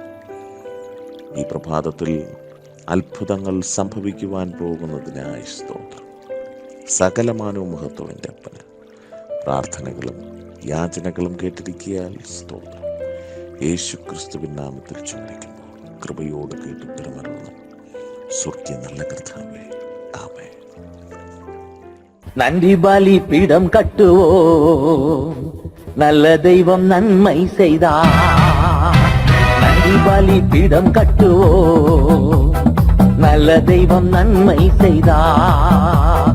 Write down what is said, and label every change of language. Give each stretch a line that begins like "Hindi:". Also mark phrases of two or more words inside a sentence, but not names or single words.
Malayalam: ഈ പ്രഭാതത്തിൽ അത്ഭുതങ്ങൾ സംഭവിക്കുവാൻ പോകുന്നതിനായി സ്തോത്രം. സകലമാനവും മഹത്വത്തിൻ്റെ അപ്പന് പ്രാർത്ഥനകളും യാചനകളും കേട്ടിരിക്കിയാൽ സ്തോത്രം. യേശു ക്രിസ്തുവിൻ നാമത്തിൽ ചോദിക്കുന്നു, കൃപയോട് കേട്ട് ഉത്തരമരുന്നു സ്വർഗീയ നല്ല കർത്താവേ, ആമേൻ.
Tamil: நன்றி பலி பீடம் கட்டுவோம், நல்ல தெய்வம் நன்மை செய்தார். நன்றி பலி பீடம் கட்டுவோம், நல்ல தெய்வம் நன்மை செய்தார்.